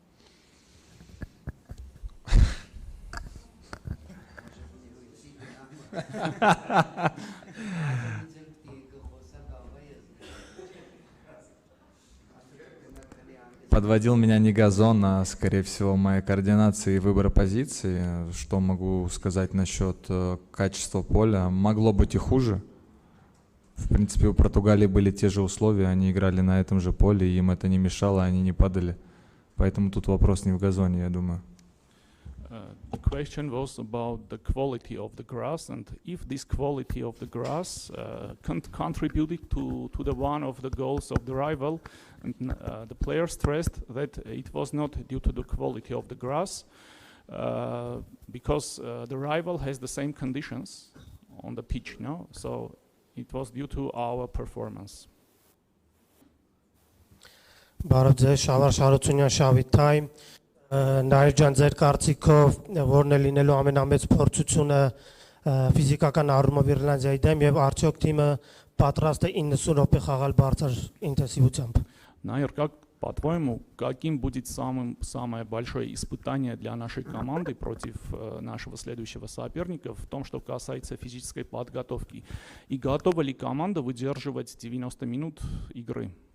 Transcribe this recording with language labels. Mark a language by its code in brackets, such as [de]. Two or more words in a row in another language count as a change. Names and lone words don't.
[ru] Подводил меня не газон, а, скорее всего, моя координация и выбор позиции. Что могу сказать насчет качества поля? Могло быть и хуже. В принципе, у Португалии были те же условия, они играли на этом же поле, и им это не мешало, они не падали. Поэтому тут вопрос не в газоне, я думаю. [en] The question was about the quality of the grass, and if this quality of the grass contributed to the one of the goals of the rival. And the player stressed that it was not due to the quality of the grass, because the rival has the same conditions on the pitch, no? So it was due to our performance. [hy] Բարև ձեզ, Շավար Շարությունյան, Շավի Time. Նաիր ջան, ձեր կարծիքով որն է լինելու ամենամեծ փորձությունը ֆիզիկական առումով Իռլանդիայի դեմ եւ արդյոք թիմը պատրաստ է 90 րոպե խաղալ բարձր ինտենսիվությամբ? [ru] Наир, как по-твоему, каким будет самое большое испытание для нашей команды против нашего следующего соперника в том, что касается физической подготовки? И готова ли команда выдерживать 90 минут игры?